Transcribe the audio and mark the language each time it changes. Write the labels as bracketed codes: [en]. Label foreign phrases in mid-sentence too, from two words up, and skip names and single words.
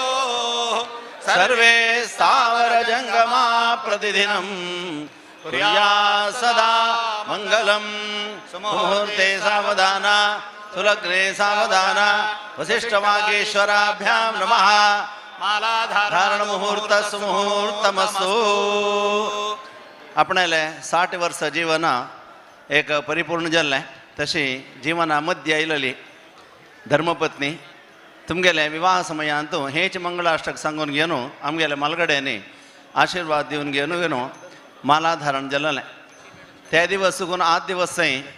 [sa] सर्वे स्थावर जंगमा प्रतिदिनं कुर्यात् सदा मंगलम् सुमुहूर्ते सावधाना सुलग्ने सावधाना वसिष्ठवागीश्वराभ्यां नमः मालाधारण मुहूर्त सुमुहूर्तमस्तु [kok] आपणाले 60 वर्ष जीवन एक परिपूर्ण जाल्लें तशी जीवना मध्य आयलेली धर्मपत्नी तुमगेले विवाह समयांतू हेच मंगळाष्टक सांगून घेवन आमगेले मालगड्यांनी आशीर्वाद दिवन घेवन मालाधारण जाल्लें त्या दिवस चुकून 8 दिवस थंय